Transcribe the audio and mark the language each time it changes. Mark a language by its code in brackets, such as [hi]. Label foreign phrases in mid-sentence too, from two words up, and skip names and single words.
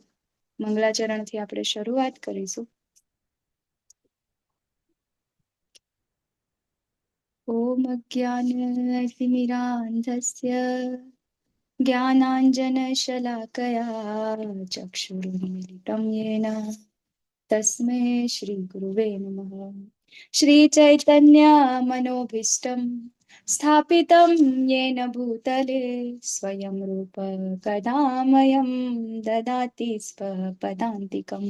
[gu] મંગલાચરણથી આપણે શરૂઆત કરીશું. [sa] ओम ज्ञानतिमिरांधस्य ज्ञानांजनशलाकया ચક્ષુરુન્મિલિतं येन तस्मै श्रीगुरुवे नमः। श्रीचैतन्यमनोभीष्टं स्थापितं येन भूतले स्वयं रूप कदा मह्यं ददाति स्वपदान्तिकम्।